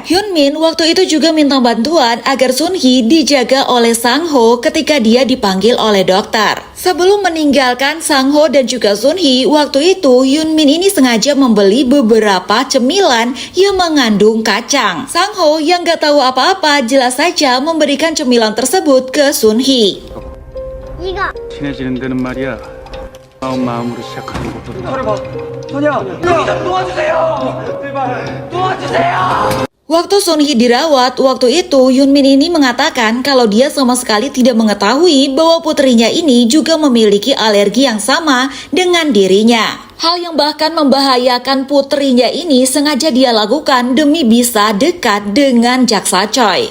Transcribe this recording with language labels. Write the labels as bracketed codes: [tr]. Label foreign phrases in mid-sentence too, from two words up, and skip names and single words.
[id] Hyunmin waktu itu juga minta bantuan agar Sunhee dijaga oleh Sang Ho ketika dia dipanggil oleh dokter. Sebelum meninggalkan Sang Ho dan juga Sunhee, waktu itu Hyunmin ini sengaja membeli beberapa cemilan yang mengandung kacang. Sang Ho yang gak tahu apa-apa jelas saja memberikan cemilan tersebut ke Sunhee. [ko] 친해지는 데는 말이야 마음 마음으로 시작하는 것보다 [id] Waktu Sunhee dirawat, waktu itu Hyunmin ini mengatakan kalau dia sama sekali tidak mengetahui bahwa putrinya ini juga memiliki alergi yang sama dengan dirinya. Hal yang bahkan membahayakan putrinya ini sengaja dia lakukan demi bisa dekat dengan jaksa Choi.